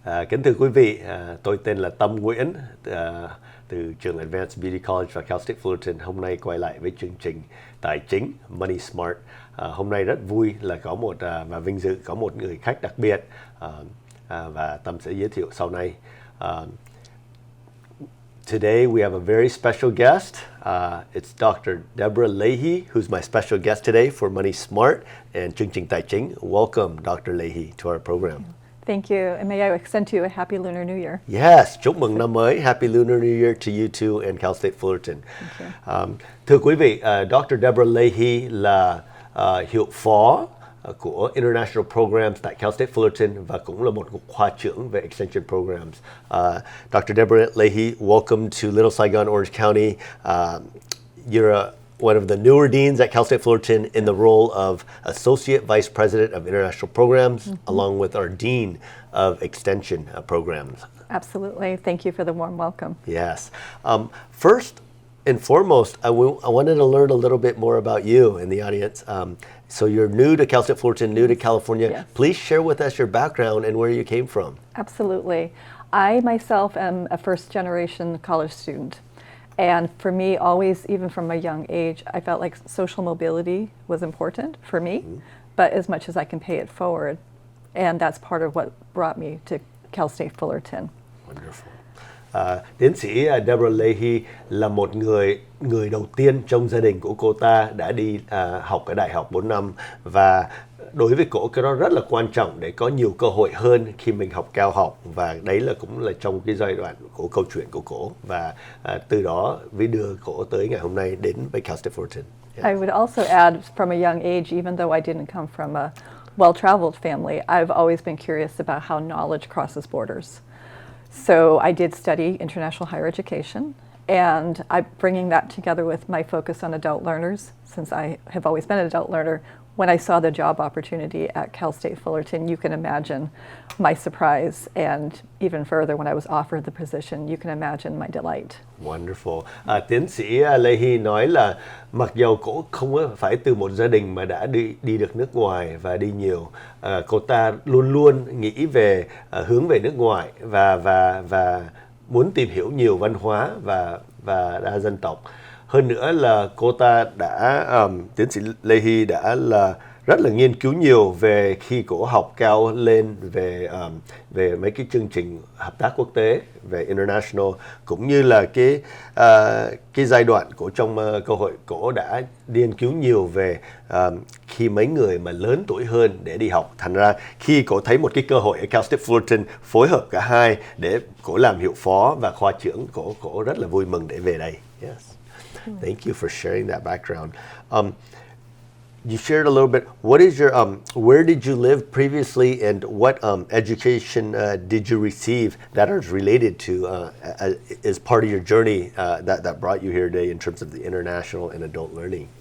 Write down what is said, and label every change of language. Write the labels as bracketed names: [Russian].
[Vietnamese] Kính thưa quý vị, tôi tên là Tâm Nguyễn từ trường Advanced Beauty College và Cal State Fullerton. Hôm nay quay lại với chương trình tài chính Money Smart. Hôm nay rất vui là có và vinh dự có một người khách đặc biệt và Tâm sẽ giới thiệu sau này. [English] Today we have a very special guest. It's Dr. Debra Leahy, who's my special guest today for Money Smart and [Vietnamese] chương trình tài chính. [English] Welcome, Dr. Leahy, to our program. Thank you, and may I extend to you a happy Lunar New Year. Yes, [Vietnamese] chúc mừng năm mới. [English] Happy Lunar New Year to you too and Cal State Fullerton. [Vietnamese] Thưa quý vị, Dr. Debra Leahy là hiệu phó của International Programs tại Cal State Fullerton và cũng là một khoa trưởng về Extension Programs. [English] Dr. Debra Leahy, welcome to Little Saigon, Orange County. You're one of the newer deans at Cal State Fullerton in the role of Associate Vice President of International Programs, along with our Dean of Extension Programs. Absolutely. Thank you for the warm welcome. Yes. First and foremost, I wanted to learn a little bit more about you in the audience. So you're new to Cal State Fullerton, new to California. Yes. Please share with us your background and where you came from. Absolutely. I myself am a first-generation college student. And for me, always, even from a young age, I felt like social mobility was important for me, but as much as I can pay it forward. And that's part of what brought me to Cal State Fullerton. Wonderful. [Vietnamese] Tiến sĩ Debra Leahy là một người đầu tiên trong gia đình của cô ta đã đi học ở đại học 4 năm và đối với cổ cái đó rất là quan trọng để có nhiều cơ hội hơn khi mình học cao học, và đấy cũng là trong cái giai đoạn của câu chuyện của cổ và từ đó mới đưa cổ tới ngày hôm nay đến với Cal State Fullerton. [English] I would also add, from a young age, even though I didn't come from a well-traveled family, I've always been curious about how knowledge crosses borders. So I did study international higher education, and I'm bringing that together with my focus on adult learners, since I have always been an adult learner. When I saw the job opportunity at Cal State Fullerton, you can imagine my surprise, and even further, when I was offered the position, you can imagine my delight. Wonderful. [Vietnamese] Tiến sĩ Leahy nói là mặc dầu cô không phải từ một gia đình mà đã đi được nước ngoài và đi nhiều, cô ta luôn luôn nghĩ về hướng về nước ngoài và muốn tìm hiểu nhiều văn hóa và đa dân tộc. Hơn nữa là cô ta tiến sĩ Leahy đã rất là nghiên cứu nhiều về khi cổ học cao lên về mấy cái chương trình hợp tác quốc tế về international, cũng như là cái giai đoạn của trong cơ hội cổ đã nghiên cứu nhiều về khi mấy người mà lớn tuổi hơn để đi học. Thành ra khi cổ thấy một cái cơ hội ở Cal State Fullerton phối hợp cả hai để cổ làm hiệu phó và khoa trưởng, cổ rất là vui mừng để về đây. [English] Yes. Thank you for sharing that background. You shared a little bit. What is your where did you live previously, and what education did you receive that is related to as part of your journey that brought you here today in terms of the international and adult learning?